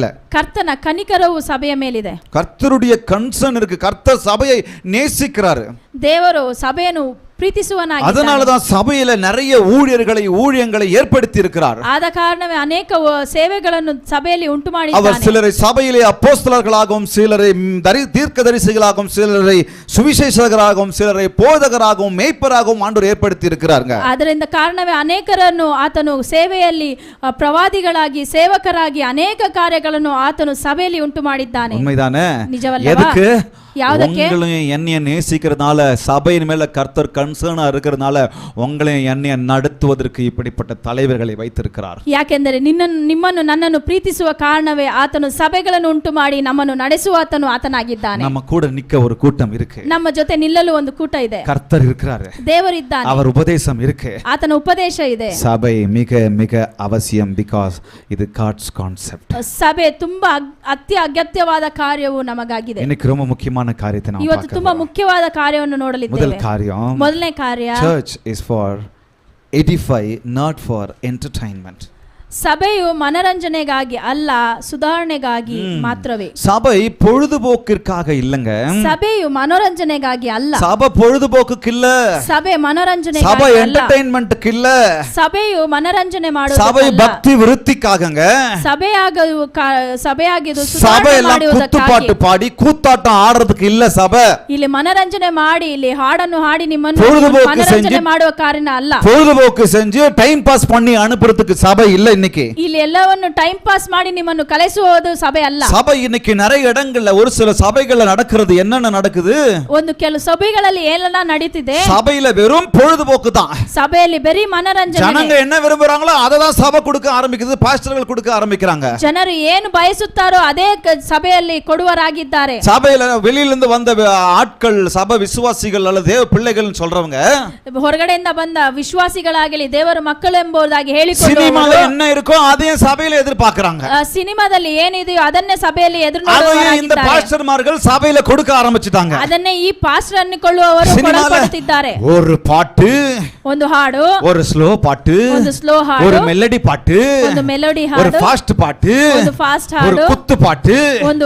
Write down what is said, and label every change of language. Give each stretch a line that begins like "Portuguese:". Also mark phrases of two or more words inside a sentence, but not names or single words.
Kannada: ಕರ್ತನ ಕನಿಕರವು ಸಭೆಯ ಮೇಲಿದೆ.
Tamil: கர்த்தருடைய கன்சர்ன் இருக்கு. கர்த்தர் சபையை நேசிக்கிறாரு.
Kannada: ದೇವರು ಸಭೆಯನ್ನು ಪ್ರೀತಿಸುವನಾಗಿದ್ದಾನೆ.
Tamil: அதனாலதான் சபையில நிறைய ஊழியங்களை ஏற்படுத்தி இருக்கிறார்.
Kannada: ಆದ ಕಾರಣವೇ ಅನೇಕ ಸೇವೆಗಳನ್ನು ಸಭೆಯಲ್ಲಿ ಉಂಟು
Tamil: அவர்
Kannada: ಮಾಡಿದ್ದಾನೆ.
Tamil: சிலரை சபையிலே அப்போஸ்தலர்களாகவும், சிலரை தீர்க்கதரிசிகளாகவும், சிலரை சுவிசேஷகராகவும், சிலரை போதகராகவும், மேய்ப்பராகவும் ஆண்டவர் ஏற்படுத்தி இருக்கிறாங்க.
Kannada: ಅದರಿಂದ ಕಾರಣವೇ ಅನೇಕರನ್ನು ಆತನು ಸೇವೆಯಲ್ಲಿ ಪ್ರವಾದಿಗಳಾಗಿ, ಸೇವಕರಾಗಿ ಅನೇಕ ಕಾರ್ಯಗಳನ್ನು ಆತನು ಸಭೆಯಲ್ಲಿ ಉಂಟು ಮಾಡಿದ್ದಾನೆ.
Tamil: உண்மைதானே?
Kannada: ನಿಜವಲ್ಲವಾ?
Tamil: எதுக்கு?
Kannada: ಯಾವುದಕ್ಕೆ?
Tamil: உங்களையும் என்னைய நேசிக்கிறதுனால, சபையின் மேல கர்த்தர் கன்சர்னா இருக்கிறதுனால உங்களையும் என்னைய நடத்துவதற்கு இப்படிப்பட்ட தலைவர்களை வைத்திருக்கிறார்.
Kannada: ಯಾಕೆಂದರೆ ನಿಮ್ಮನ್ನು ನನ್ನನ್ನು ಪ್ರೀತಿಸುವ ಕಾರಣವೇ ಆತನು ಸಭೆಗಳನ್ನು ಉಂಟು ಮಾಡಿ ನಮ್ಮನ್ನು ನಡೆಸುವ ಆತನಾಗಿದ್ದಾನೆ.
Tamil: நம்ம கூட நிக்க ஒரு கூட்டம் இருக்கு.
Kannada: ನಮ್ಮ ಜೊತೆ ನಿಲ್ಲಲು ಒಂದು ಕೂಟ ಇದೆ.
Tamil: கர்த்தர் இருக்கிறாரு.
Kannada: ದೇವರಿದ್ದಾನೆ.
Tamil: அவர் உபதேசம் இருக்கு.
Kannada: ಆತನ ಉಪದೇಶ ಇದೆ.
Tamil: சபை மிக மிக அவசியம், பிகாஸ் இது
English: God's concept.
Kannada: ಸಭೆ ತುಂಬಾ ಅಗತ್ಯವಾದ ಕಾರ್ಯವು ನಮಗಾಗಿದೆ.
Tamil: இன்னைக்கு ரொம்ப முக்கியமான காரியத்தை ನಾವು
Kannada: ಇವತ್ತು ತುಂಬಾ ಮುಖ್ಯವಾದ ಕಾರ್ಯವನ್ನು ನೋಡಲಿದ್ದೇವೆ.
Tamil: முதல் காரியம்,
Kannada: ಮೊದಲನೇ ಕಾರ್ಯ,
English: church is for edify, not for entertainment.
Kannada: ಸಭೆಯು ಮನರಂಜನೆಗಾಗಿ ಅಲ್ಲ, ಸುಧಾರಣೆಗಾಗಿ ಮಾತ್ರವೇ.
Tamil: சபை பொழுதுபோக்கிற்காக இல்லங்க.
Kannada: ಸಭೆಯು ಮನೋರಂಜನೆಗಾಗಿ ಅಲ್ಲ.
Tamil: சபை பொழுதுபோக்குக்கு இல்ல.
Kannada: ಸಭೆ ಮನೋರಂಜನೆಗಾಗಿ
Tamil: சபை
Kannada: ಅಲ್ಲ.
Tamil: ಎಂಟರ್ಟೈನ್ಮೆಂಟ್க்கு இல்ல.
Kannada: ಸಭೆಯು ಮನರಂಜನೆ
Tamil: சபை
Kannada: ಮಾಡುವುದಲ್ಲ.
Tamil: பக்தி விருத்திக்காகங்க.
Kannada: ಸಭೆಯಾಗಿದ್ದು
Tamil: சபை எல்லாம் குத்துப்பாட்டு பாடி கூத்தாட்டம் ஆடுறதுக்கு இல்ல சபை.
Kannada: ಇಲ್ಲಿ ಮನರಂಜನೆ ಮಾಡಿ, ಇಲ್ಲಿ ಹಾಡನ್ನು ಹಾಡಿ ನಿಮ್ಮನ್ನು
Tamil: பொழுதுபோக்கு
Kannada: ಮನರಂಜನೆ
Tamil: செஞ்சு
Kannada: ಮಾಡುವ ಕಾರಣ ಅಲ್ಲ.
Tamil: பொழுதுபோக்கு செஞ்சு
English: time pass
Tamil: பண்ணி அனுப்புறதுக்கு சபை இல்ல. இன்னைக்கு
Kannada: ಇಲ್ಲಿ ಎಲ್ಲವನ್ನು
English: time pass
Kannada: ಮಾಡಿ ನಿಮ್ಮನ್ನು ಕಲಿಸುವುದು ಸಭೆ ಅಲ್ಲ.
Tamil: சபை இன்னைக்கு நிறைய இடங்கள்ல, ஒரு சில சபைகள்ல நடக்கிறது என்னென்ன நடக்குது?
Kannada: ಒಂದು ಕೆಲವು ಸಭೆಗಳಲ್ಲಿ ಏನೆಲ್ಲ ನಡೀತಿದೆ?
Tamil: சபையில வெறும் பொழுதுபோக்கு தான்.
Kannada: ಸಭೆಯಲ್ಲಿ ಬರೀ ಮನರಂಜನೆ.
Tamil: ஜனங்க என்ன விரும்புறாங்களோ அதை தான் சபை கொடுக்க ஆரம்பிக்குது, பாஸ்டர்கள் கொடுக்க ஆரம்பிக்கிறாங்க.
Kannada: ಜನರು ಏನು ಬಯಸುತ್ತಾರೋ ಅದೇ ಸಭೆಯಲ್ಲಿ ಕೊಡುವರಾಗಿದ್ದಾರೆ.
Tamil: சபையில வெளியில இருந்து வந்த ஆட்கள், சபை விசுவாசிகள் அல்லது தேவ பிள்ளைகள்னு சொல்றவங்க,
Kannada: ಹೊರಗಡೆಯಿಂದ ಬಂದ ವಿಶ್ವಾಸಿಗಳಾಗಲಿ, ದೇವರ ಮಕ್ಕಳು ಎಂಬುದಾಗಿ ಹೇಳಿಕೊಂಡು
Tamil: சினிமால என்ன இருக்கோ அதையும் சபையில எதிர்பார்க்கறாங்க.
Kannada: ಸಿನಿಮಾದಲ್ಲಿ ಏನಿದೆಯೋ ಅದನ್ನೇ ಸಭೆಯಲ್ಲಿ ಎದುರು
Tamil: அதையும் இந்த
Kannada: ನೋಡುವವರಾಗಿದ್ದಾರೆ.
Tamil: பாஸ்டர்மார்கள் சபையில கொடுக்க ஆரம்பிச்சிட்டாங்க.
Kannada: ಅದನ್ನೇ ಈ ಪಾಸ್ಟರ್ ಅನ್ನಿಕೊಳ್ಳುವವರು ಕೊಡಲ್ಪಡುತ್ತಿದ್ದಾರೆ.
Tamil: ஒரு பாட்டு,
Kannada: ಒಂದು ಹಾಡು,
Tamil: ஒரு ஸ்லோ பாட்டு,
Kannada: ಒಂದು ಸ್ಲೋ
Tamil: ஒரு
Kannada: ಹಾಡು,
Tamil: மெலடி பாட்டு,
Kannada: ಒಂದು ಮೆಲೋಡಿ
Tamil: ஒரு
Kannada: ಹಾಡು,
Tamil: ஃபாஸ்ட் பாட்டு,
Kannada: ಒಂದು ಫಾಸ್ಟ್
Tamil: ஒரு
Kannada: ಹಾಡು,
Tamil: குத்து பாட்டு,
Kannada: ಒಂದು